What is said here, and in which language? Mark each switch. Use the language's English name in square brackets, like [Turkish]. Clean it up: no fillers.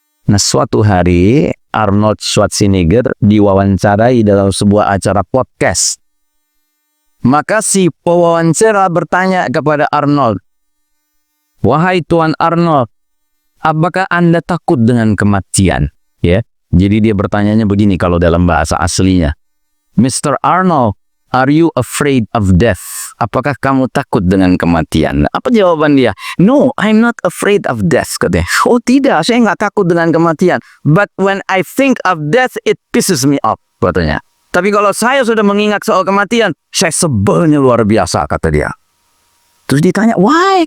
[Indonesian] Nah, suatu hari Arnold Schwarzenegger diwawancarai dalam sebuah acara podcast. Maka si pewawancara bertanya kepada Arnold, "Wahai Tuan Arnold, apakah Anda takut dengan kematian? Ya, jadi dia bertanyanya begini kalau dalam bahasa aslinya. [English] Mr. Arnold, are you afraid of death? [Indonesian] Apakah kamu takut dengan kematian? Apa jawaban dia? [English] No, I'm not afraid of death, [Indonesian] katanya. Oh tidak, saya nggak takut dengan kematian. [English] But when I think of death, it pisses me off, [Indonesian] katanya. Tapi kalau saya sudah mengingat soal kematian, saya sebelnya luar biasa, kata dia. Terus ditanya, why?